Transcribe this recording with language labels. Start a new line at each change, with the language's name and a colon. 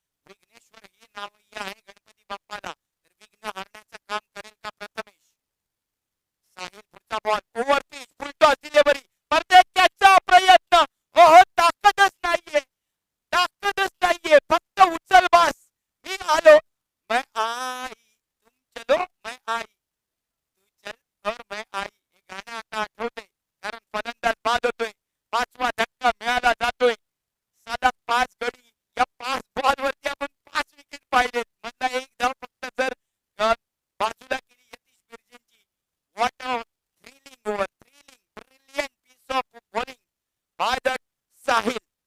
Marathi: विघ्नेश्वर हे नावही आहे गणपती बाप्पाला. तर विघ्न हरण्याचं काम करेल का प्रथमेश? साहिल पुढचा बॉल ओव्हर पिच फुल टॉस डिलिव्हरी. त्याचा प्रयत्न. हो, ताकदच नाहीये, ताकदच नाहीये. फक्त उचल बास. मी आलो,
Hindi: मैं आई, तुम चलो मैं आई, तू चल और मैं आई.
Marathi: हे गाणं आता आठवते कारण फलंदाज बाद होतोय. 5वा धक्का मिळाला जातोय. सलग 5 गडी. या 5 बॉल वरती आपण 5 विकेट पाहिलेत. मधला एक धाव फक्त जर बाजूला केली Yatish बिर्जेंची.
English: What a thrilling over, thrilling brilliant piece of bowling by the Sahil.